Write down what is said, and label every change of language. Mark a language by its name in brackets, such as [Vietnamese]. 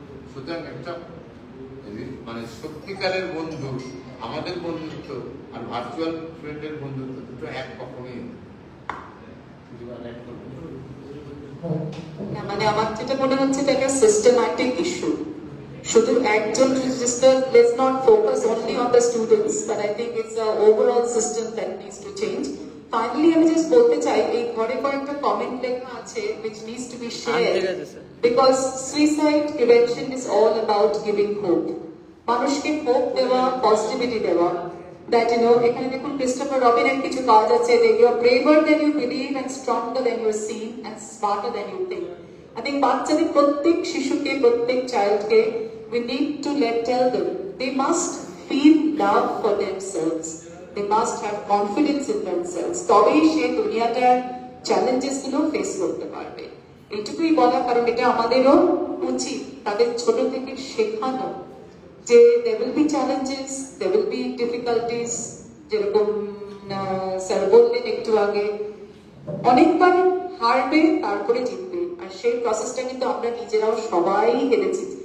[Bangla] সুতরাং একটা মানে সত্যিকারের বন্ধু, আমাদের বন্ধুত্ব আর ভার্চুয়াল ফ্রেন্ডের বন্ধুত্ব দুটো এক কখনোই [English] মানে আমার যেটা মনে হচ্ছে এটা একটা সিস্টেম্যাটিক ইস্যু। শুধু একজন registrar, let's not focus only on the students, but I think it's a overall system that needs to change. Finally আমি জাস্ট বলতে চাই, এই ঘরে কয়েকটা কমেন্ট লেখা আছে which needs to be shared because suicide prevention is all about giving hope. মানুষকে hope দেওয়া, পজিটিভিটি দেওয়া, that you know, এখানে দেখুন ক্রিস্টোফার রবিনের কিছু কাজ আছে, that you are braver than you believe and stronger than you are seen and smarter than you think. I think বাচ্চাদের প্রত্যেক শিশুকে, প্রত্যেক চাইল্ডকে we need to tell them they must feel love for themselves, they must have confidence in themselves, তবেই সে দুনিয়াটার challenges গুলো face করতে পারবে। [Bangla] এইটুকুই বলা, কারণ এটা আমাদেরও উচিত তাদের ছোট থেকে শেখানো যে there will be challenges, there will be difficulties, যেরকম স্যার বললেন একটু আগে, অনেকবার হারবে তারপরে জিতবে, আর সেই প্রসেসটা কিন্তু আমরা নিজেরাও সবাই হেরেছি।